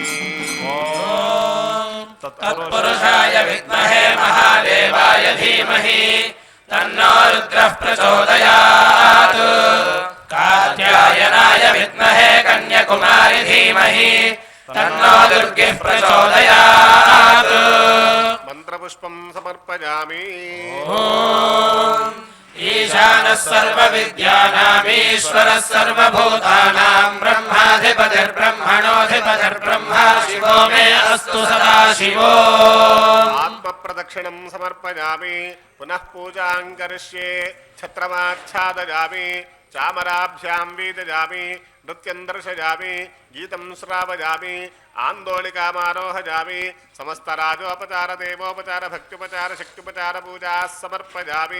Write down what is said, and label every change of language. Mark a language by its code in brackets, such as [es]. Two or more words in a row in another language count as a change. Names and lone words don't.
[sa] తత్పురుషాయ విద్మహే మహాదేవాయ ధీమహి తన్నో రుద్రః ప్రచోదయాత్ कात्यायनाय विद्महे कन्याकुमारी धीमहि तन्नो दुर्गिः प्रचोदयात् మంత్రపుష్పం సమర్పయామి. ईशानः सर्वविद्यानामीश्वरः सर्वभूतानां ब्रह्माधिपतिर्ब्रह्मणोऽधिपतिर्ब्रह्मा शिवो मे अस्तु सदा शिवो ఆత్మప్రదక్షిణం సమర్పయామి. పునః పూజాం కరిష్యే. ఛత్రమాచ్ఛాదయామి. చామరాభ్యాం వీదయామి. నృత్యం దర్శయామి. గీతం శ్రావయామి. ఆందోళికామారోహయామి. సమస్తరాజోపచార దేవోపచార భక్త్యుపచార శక్త్యుపచార పూజా సమర్పయామి.